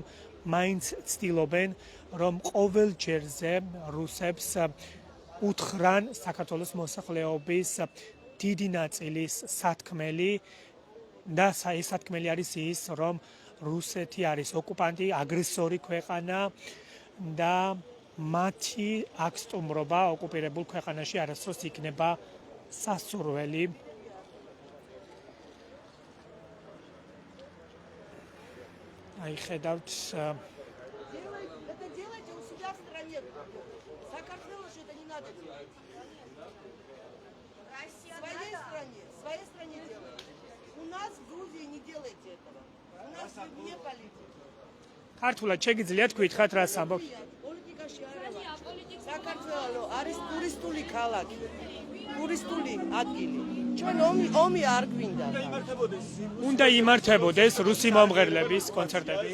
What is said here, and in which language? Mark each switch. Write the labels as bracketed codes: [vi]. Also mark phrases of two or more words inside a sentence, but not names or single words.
[ka] მაინც ცდილობენ, რომ ყოველ ჯერზე რუსებს უთხრან საქართველოს მოსახლეობის დიდი ნაწილის სათქმელი და ეს სათქმელი არის ის, რომ რუსეთი არის ოკუპანტი, აგრესორი ქვეყანა და მათი აქ სტუმრობა ოკუპირებულ ქვეყანაში არასდროს იქნება სასურველი. აი ხედავთ [ru] Это делайте у себя в стране. Саакашвили это не надо делать. В своей стране делайте. У нас в Грузии не делайте этого. У нас вне политики. [ka] ქართულად შეგიძლიათ გითხრათ რას ამბობ? პოლიტიკაში არა. საქართველო არის ტურისტული ქალაქი. ტურისტული ადგილი. ჩვენ ომი არ გვინდა. უნდა იმართებოდეს რუსი მომღერლების კონცერტები.